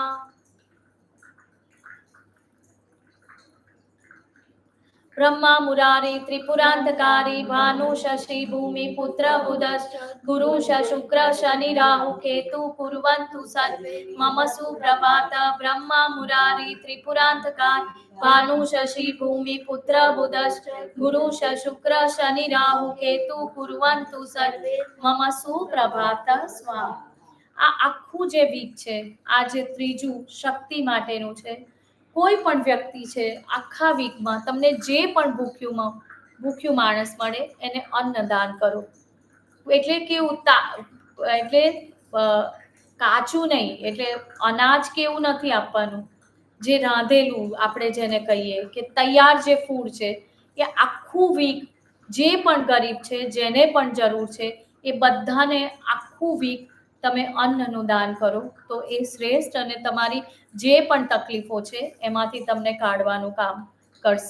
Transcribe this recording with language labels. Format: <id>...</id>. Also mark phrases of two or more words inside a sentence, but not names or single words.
<sa>ब्रह्मा मुरारी त्रिपुरांतकारी भानु शशि भूमि पुत्र बुधश्च गुरु शुक्र शनि राहु केतु कुर्वन्तु सर्वे मम सुप्रभात. ब्रह्मा मुरारी त्रिपुरांतकारी भानु शशि भूमि पुत्र बुधश्च गुरु शुक्र शनि राहु केतु कुर्वन्तु सर्वे मम सुप्रभात. स्वाहा.</sa> <gu>આ આખું જે વીક છે, આ જે ત્રીજું શક્તિ માટેનું છે, કોઈ પણ વ્યક્તિ છે આખા વીકમાં તમને જે પણ ભૂખ્યું માણસ મળે એને અન્નદાન કરો. એટલે કેવું એટલે કાચું નહીં, એટલે અનાજ કેવું નથી આપવાનું, જે રાંધેલું આપણે જેને કહીએ કે તૈયાર જે ફૂડ છે એ આખું વીક જે પણ ગરીબ છે, જેને પણ જરૂર છે એ બધાને આખું વીક તમે અન્નનું દાન કરો તો એ શ્રેષ્ઠ અને તમારી જે પણ તકલીફો છે એમાંથી તમને કાઢવાનું કામ કરશે.</gu>